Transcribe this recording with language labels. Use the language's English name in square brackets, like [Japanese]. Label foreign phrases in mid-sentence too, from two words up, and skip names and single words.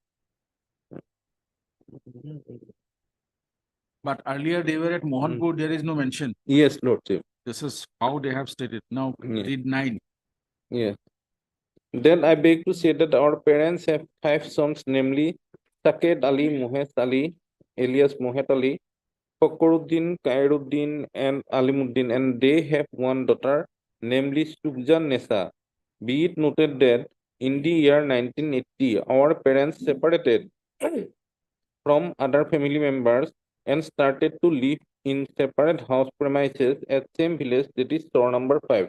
[English] but earlier they were at Mohanpur, there is no mention. Yes, Lordship. This is how they have stated. Now Yeah. read 9. Yes. Then I beg to say that our parents have 5 sons, namely Saked Ali Muhes Ali, alias Mohet Ali, Fakhruddin, Khairuddin, and Alimuddin, and they have one daughter, namely Subjan Nessa. Be it noted that in the year 1980, our parents separated from other family members and started to live in separate house premises at same village, that is store number 5.